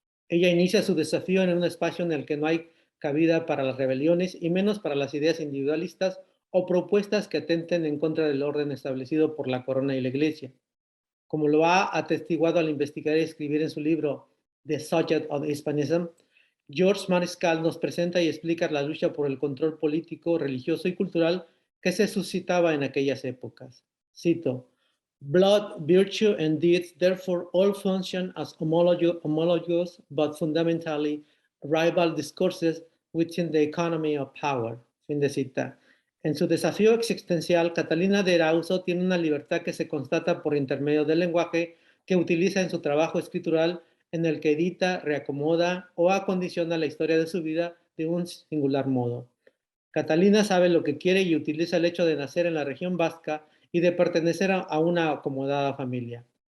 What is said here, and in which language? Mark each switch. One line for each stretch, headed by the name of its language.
Spanish: Ella inicia su desafío en un espacio en el que no hay cabida para las rebeliones y menos para las ideas individualistas o propuestas que atenten en contra del orden establecido por la corona y la iglesia. Como lo ha atestiguado al investigar y escribir en su libro The Subject of Hispanism, George Mariscal nos presenta y explica la lucha por el control político, religioso y cultural que se suscitaba en aquellas épocas. Cito,
English: blood, virtue, and deeds therefore all function as homologous but fundamentally rival discourses within the economy of power.
Spanish: Fin de cita. En su desafío existencial, Catalina de Erauso tiene una libertad que se constata por intermedio del lenguaje que utiliza en su trabajo escritural en el que edita, reacomoda o acondiciona la historia de su vida de un singular modo. Catalina sabe lo que quiere y utiliza el hecho de nacer en la región vasca y de pertenecer a una acomodada familia.